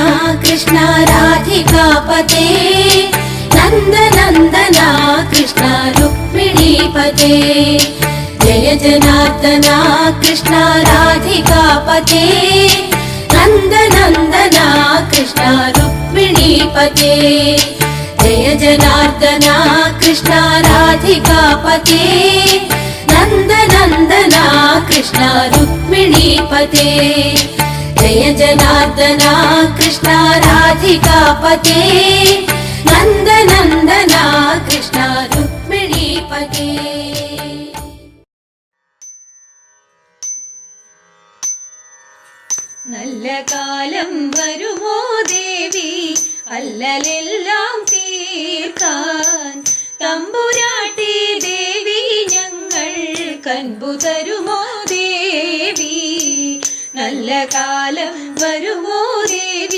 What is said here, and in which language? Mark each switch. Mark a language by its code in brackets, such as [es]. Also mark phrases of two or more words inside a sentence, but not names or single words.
[sa] कृष्ण राधिकापते नंद नंदना कृष्ण रुक्मिणीपते जय जनार्दना कृष्ण राधिकापते नंद नंदना कृष्ण रुक्मिणीपते जय जनार्दना कृष्ण राधिकापते नंद नंदना कृष्ण रुक्मिणीपते जय जनार्दना कृष्ण राधिकापते नन्दनन्दना कृष्ण रुक्मिणीपते [ml] നല്ല കാലം വരുമോ ദേവി അല്ലലെല്ലാം തീർക്കാൻ തമ്പുരാട്ടി ദേവി ഞങ്ങൾ കൻപു തരുമോ ദേവി നല്ല കാലം വരുമോ ദേവി